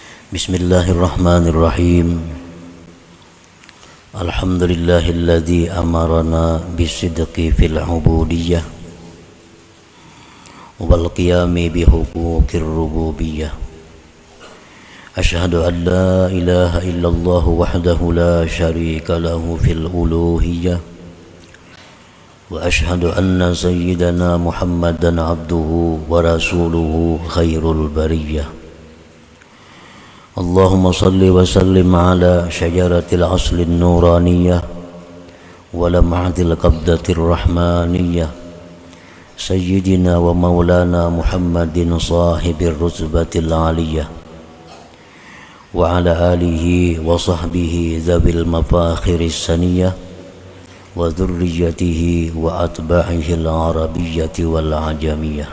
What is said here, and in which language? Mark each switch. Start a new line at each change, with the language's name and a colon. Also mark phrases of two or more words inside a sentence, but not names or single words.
Arabic: بسم الله الرحمن الرحيم. الحمد لله الذي أمرنا بالصدق في العبودية والقيام بحقوق الربوبية. أشهد أن لا إله إلا الله وحده لا شريك له في الألوهية وأشهد أن سيدنا محمدا عبده ورسوله خير البرية. اللهم صل وسلم على شجرة الأصل النورانية ولمعة القبضة الرحمانية سيدنا ومولانا محمد صاحب الرتبة العالية وعلى آله وصحبه ذوي المفاخر السنية وذريته وأتباعه العربية والعجمية.